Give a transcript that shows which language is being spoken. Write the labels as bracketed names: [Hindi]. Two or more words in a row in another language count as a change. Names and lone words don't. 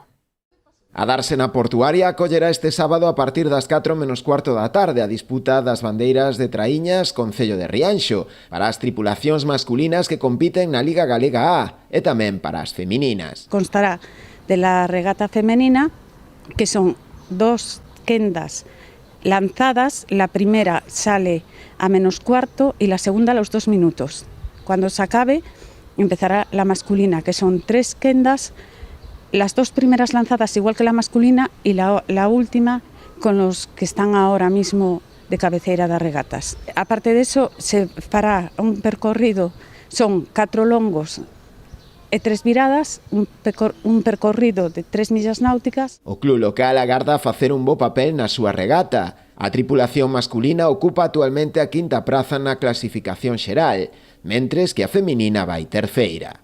[Galician] A Dársena Portuaria acollerá este sábado a partir das 4 menos cuarto da tarde a disputa das bandeiras de Traíñas Concello de Rianxo para as tripulacións masculinas que compiten na Liga Galega A e tamén para as femininas. [Spanish] Constará de la regata femenina, que son 2 quendas lanzadas. La primera sale a menos cuarto y la segunda a los 2 minutos. Cuando se acabe, empezará la masculina, que son 3 quendas, las 2 primeras lanzadas igual que la masculina y la última con los que están ahora mismo de [Galician] cabeceira das regatas. [Spanish] Aparte de eso, [Galician] se fará un percorrido, son 4 longos e 3 viradas, un percorrido de 3 millas náuticas. O club local agarda facer un bo papel na súa regata. A tripulación masculina ocupa actualmente a 5ª praza na clasificación xeral, mentres que a feminina vai terceira.